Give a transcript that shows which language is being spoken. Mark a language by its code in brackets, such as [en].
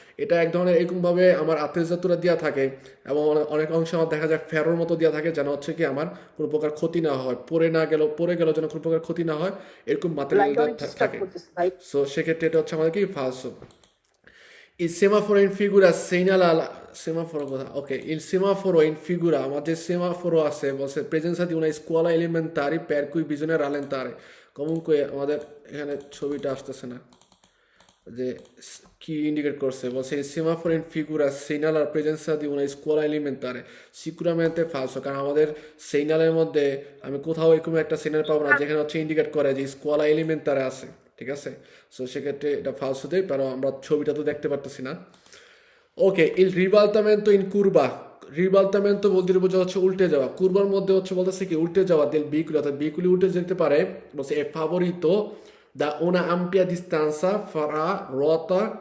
[bn] এটা এক ধরনের এরকমভাবে আমার আত্মীয়রা দেওয়া থাকে এবং অনেক অংশে আমার দেখা যায় ফেরোর মতো দেওয়া থাকে যেন হচ্ছে কি আমার কোনো প্রকার ক্ষতি না হয় পরে গেল যেন কোনো প্রকার ক্ষতি না হয় এরকম মাতেরিয়াল থাকে সো সেক্ষেত্রে এটা হচ্ছে আমাদের কি ফালসো [it] il semaforo in figura segnala semaforo cosa? Ok, il semaforo in figura, ma che semaforo [bn] আছে বলছে [it] presenza di una scuola elementare per cui bisogna rallentare. Comunque [bn] আমাদের এখানে ছবিটা আসতেছে না যে কি ইন্ডিকেট করছে বলছে [it] il semaforo in figura segnala la presenza di una scuola elementare. Sicuramente falso [bn] কারণ আমাদের সিগন্যালের মধ্যে আমি কোথাও এরকম একটা সিগন্যাল পাবো না যেখানে হচ্ছে ইন্ডিকেট করে যে স্কুওলা এলিমেন্টারে আছে ঠিক আছে সো সেক্ষেত্রে এটা ফালসো দেয় কারণ আমরা ছবিটা তো দেখতে পারতেছি না ওকে [it] il ribaltamento in curva [bn] রিবালতামেন্টো বলতে বোঝা হচ্ছে উল্টে যাওয়া কুরবার মধ্যে হচ্ছে বলতেছে কি উল্টে যাওয়া [it] del veicolo [bn] অর্থাৎ veicoli উল্টে যেতে পারে বলছে [it] è favorito da una ampia distanza fra ruota